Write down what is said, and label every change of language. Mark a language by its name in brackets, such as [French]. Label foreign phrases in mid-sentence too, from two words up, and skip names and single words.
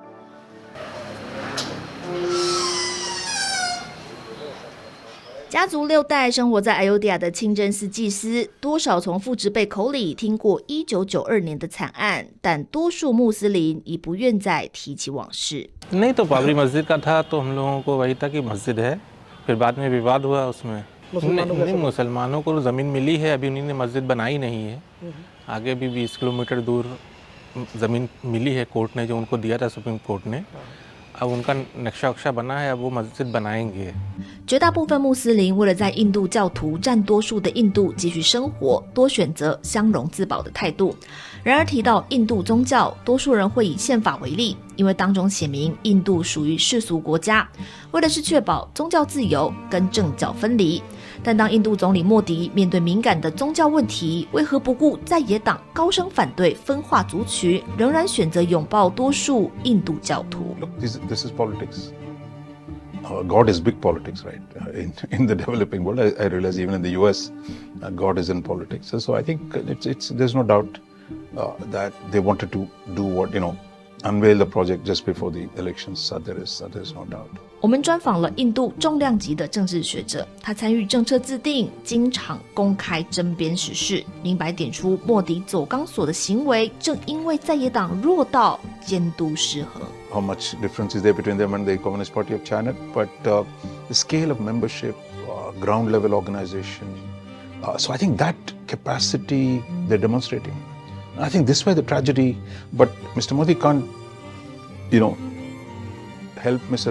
[Chinese] 家族6代生活在艾欧迪亚的清真寺祭司，多少从父执辈口里听过1992年的惨案，但多数穆斯林已不愿再提起往事。 [Hindi] नहीं तो बाबरी मस्जिद का था तो हम लोगों को वही था कि मस्जिद है, फिर बाद में विवाद हुआ उसमें। नहीं, मुसलमानों को ज़मीन मिली है, अभी उन्होंने मस्जिद बनाई नहीं है। आगे भी 20 किलोमीटर दूर ज़मीन मिली है, कोर्ट ने जो उनको दिया था सुप्रीम कोर्ट ने। अब उनका नक्शा वक्शा बना है, अब वो मस्जिद बनाएंगे। [Chinese] 绝大部分穆斯林为了在印度教徒占多数的印度继续生活，多选择相容自保的态度。然而提到印度宗教，多数人会以宪法为例，因为当中写明印度属于世俗国家，为的是确保宗教自由跟政教分离。但当印度总理莫迪面对敏感的宗教问题，为何不顾在野党高声反对分化族群，仍然选择拥抱多数印度教徒？ [English] Look, this is politics. God is big politics, right? In the developing world, I realize even in the U.S., God is in politics. So I think there's no doubt that they wanted to do what, unveil the project just before the elections. There's no doubt. [Chinese] 我们专访了印度重量级的政治学者，他参与政策制定，经常公开争辩时事，明白点出莫迪走钢索的行为，正因为在野党弱到监督失衡。 [English] How much difference is there between them and the Communist Party of China? But the scale of membership, ground level organization. So I think that capacity they're demonstrating. I think this way the tragedy, but Mr. Modi can't, help Mr.